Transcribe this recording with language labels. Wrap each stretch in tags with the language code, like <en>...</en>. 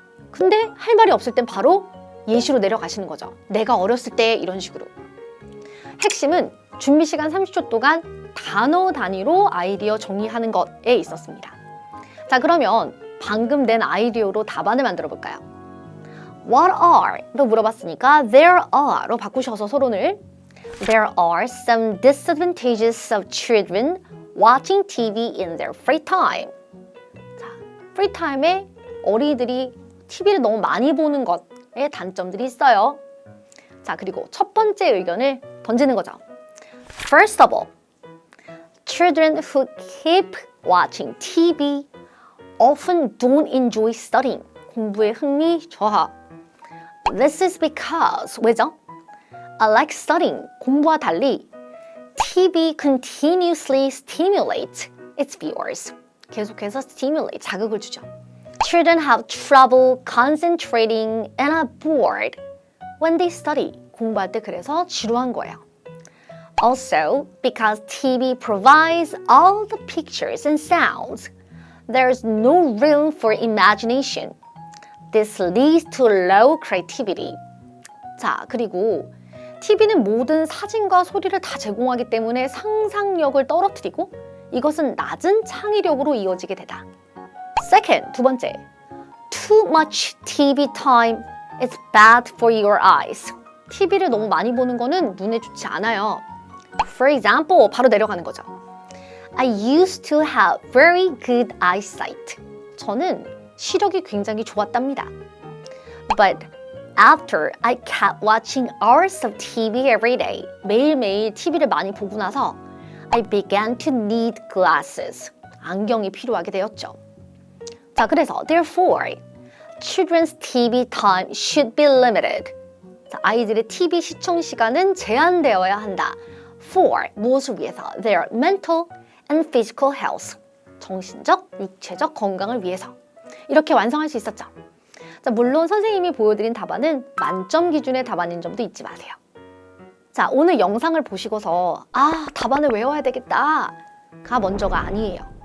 <ko>근데 할 말이 없을 땐 바로 예시로 내려가시는 거죠. 내가 어렸을 때 이런 식으로. 핵심은 준비 시간 30초 동안 단어 단위로 아이디어 정리하는 것에 있었습니다. 자, 그러면 방금 낸 아이디어로 답안을 만들어 볼까요? What are?로 물어봤으니까 there are?로 바꾸셔서 서론을</ko> <en>There are some disadvantages of children watching TV in their free time.</en> <ko>자, free time에 어린이들이 TV를 너무 많이 보는 것에 단점들이 있어요. 자, 그리고 첫 번째 의견을 던지는 거죠.</ko> <en>First of all, children who keep watching TV often don't enjoy studying.</en> <ko>공부에 흥미 저하.</ko> <en>This is because,</en> <ko>왜죠?</ko> <en>Unlike studying,</en> <ko>공부와 달리</ko> <en>TV continuously stimulates its viewers.</en> <ko>계속해서 stimulate, 자극을 주죠.</ko> <en>Children have trouble concentrating and are bored when they study.</en> <ko>공부할 때 그래서 지루한 거예요.</ko> <en>Also, because TV provides all the pictures and sounds, there's no room for imagination. This leads to low creativity.</en> <ko>자, 그리고 TV는 모든 사진과 소리를 다 제공하기 때문에 상상력을 떨어뜨리고 이것은 낮은 창의력으로 이어지게 되다.</ko> <en>Second,</en> <ko>두 번째.</ko> <en>Too much TV time is bad for your eyes.</en> <ko>TV를 너무 많이 보는 거는 눈에 좋지 않아요.</ko> <en>For example,</en> <ko>바로 내려가는 거죠.</ko> <en>I used to have very good eyesight.</en> <ko>저는 시력이 굉장히 좋았답니다.</ko> <en>But after I kept watching hours of TV every day,</en> <ko>매일매일 TV를 많이 보고 나서</ko> <en>I began to need glasses.</en> <ko>안경이 필요하게 되었죠. 자, 그래서</ko> <en>therefore, children's TV time should be limited.</en> <ko>자, 아이들의 TV 시청 시간은 제한되어야 한다.</ko> <en>For,</en> <ko>무엇을 위해서?</ko> <en>Their mental and physical health.</en> <ko>정신적, 육체적 건강을 위해서. 이렇게 완성할 수 있었죠. 자, 물론 선생님이 보여드린 답안은 만점 기준의 답안인 점도 잊지 마세요. 자, 오늘 영상을 보시고서 답안을 외워야 되겠다 가 먼저가 아니에요.</ko>